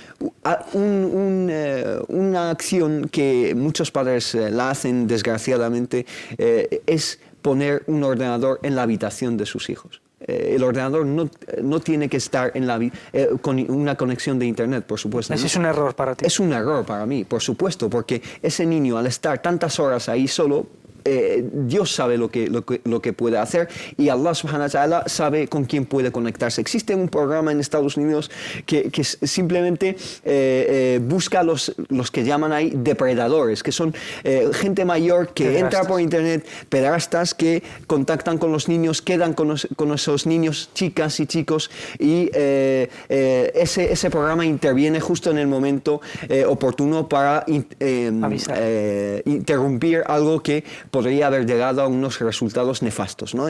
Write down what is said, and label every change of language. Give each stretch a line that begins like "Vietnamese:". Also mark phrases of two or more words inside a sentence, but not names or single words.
Spanish: Una acción que muchos padres la hacen, desgraciadamente, es poner un ordenador en la habitación de sus hijos. El ordenador no tiene que estar con una conexión de Internet, por supuesto. ¿Ese es un error para ti? Es un error para mí, por supuesto, porque ese niño, al estar tantas horas ahí solo, Dios sabe lo que puede hacer, y
Arabic: الله سبحانه وتعالى
Spanish: sabe con quién puede conectarse. Existe un programa en Estados Unidos que simplemente busca a los que llaman ahí depredadores, que son gente mayor que entra por Internet, pederastas que contactan con los niños, quedan con esos niños, chicas y chicos, y ese programa interviene justo en el momento oportuno para interrumpir algo que podría haber llegado a unos resultados nefastos, ¿no?